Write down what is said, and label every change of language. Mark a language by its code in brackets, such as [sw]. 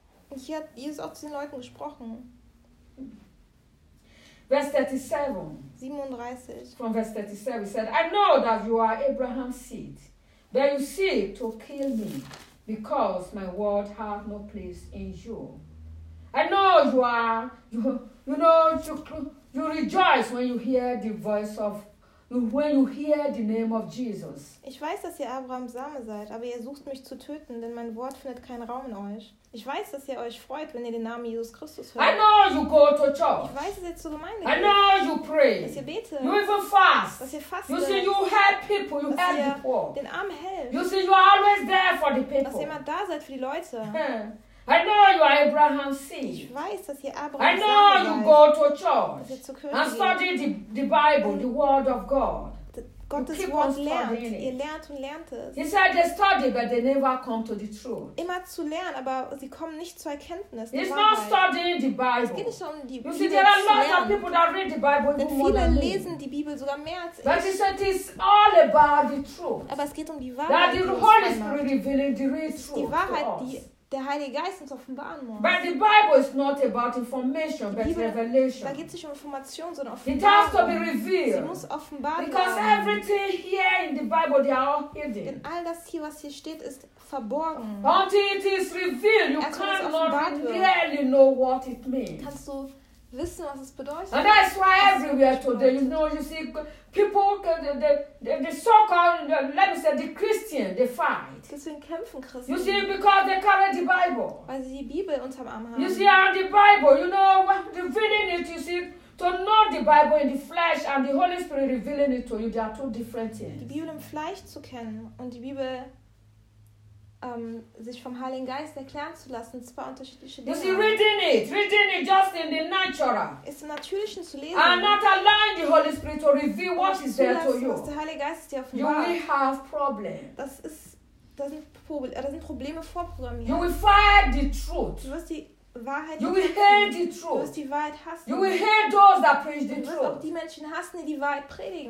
[de] Und hier hat Jesus auch zu den Leuten gesprochen. [en] Verse 37. 37. From verse 37, he said, I know that you are Abraham's seed, but you seek to kill me because my word hath no place in you. I know you are, you rejoice when you hear the voice of, when you hear the name of Jesus. [de] Ich weiß, dass ihr Abrahams Same seid, aber ihr sucht mich zu töten, denn mein Wort findet keinen Raum in euch. Ich weiß, dass ihr euch freut, wenn ihr den Namen Jesus Christus hört. [en] I know you go to church. [de] Ich weiß, dass ihr zur Gemeinde [en] I [de] geht. [en] I know you pray. [de] Dass ihr betet. [en] You even fast. [de] Dass ihr fastet. [en] You see, you help people. You [de] dass [en] help [de] ihr [en] people. [de] Den Armen helft. [en] You see, you are always there for the people. [de] Dass ihr immer da seid für die Leute. [en] I know you are Abraham's seed. [de] Ich weiß, dass ihr Abrahams Same seid. [en] I know you go to church. [de] Dass ihr zur Kirche [en] and [de] geht. [en] Study the Bible, the word of God. [de] Gottes Wort lernt. Ihr lernt und lernt es. [en] He said they study, but they never come to the truth. [de] Immer zu lernen, aber sie kommen nicht zur Erkenntnis. [en] It's not studying the Bible. [de] Es geht nicht um die Bibel. [en] You see, there are lots of people that read the Bible. [de] Denn viele lesen die Bibel sogar mehr als ich. [en] But he said it's all about the truth. [de] Aber es geht um die Wahrheit. [en] That the Holy Spirit revealing the real truth. [de] Die Wahrheit, die der Heilige Geist uns offenbaren muss. [en] But the Bible is not about information, [de] die Bibel, [en] but revelation. [de] Da geht es nicht um Information, sondern Offenbarung. [en] It has to be revealed. [de] Sie muss offenbart werden. [en] Because everything here in the Bible, they are all hidden. [de] Denn all das hier, was hier steht, ist verborgen. [en] Until it is revealed, you cannot really know what it means. [de] Kannst du wissen, was es bedeutet? [en] And that's why everywhere today, you know, you see, people the so-called, let me say, the Christian, they fight. [de] Deswegen kämpfen Christen. [en] You see, because they carry the Bible. [de] Weil sie die Bibel unterm Arm haben. [en] You see, and the Bible, you know, the feeling it, you see, to know the Bible in the flesh and the Holy Spirit revealing it to you, they are two different things. [de] Die Bibel im Fleisch zu kennen und die Bibel sich vom Heiligen Geist erklären zu lassen, zwei unterschiedliche Dinge. [en] You see, reading it just in the natural. [de] Ist im Natürlichen zu lesen. [en] And not allowing the Holy Spirit to reveal what is there to you. [de] Der Heilige Geist dir offenbart. [en] You will have problems. [de] Das sind Probleme vorprogrammiert. [en] You will fight the truth. [de] Du wirst die Wahrheit. [en] You will hate the truth. [de] Du wirst die Wahrheit hassen. [en] You will hate those that preach the truth. [de] Du wirst auch die Menschen hassen, die Wahrheit predigen.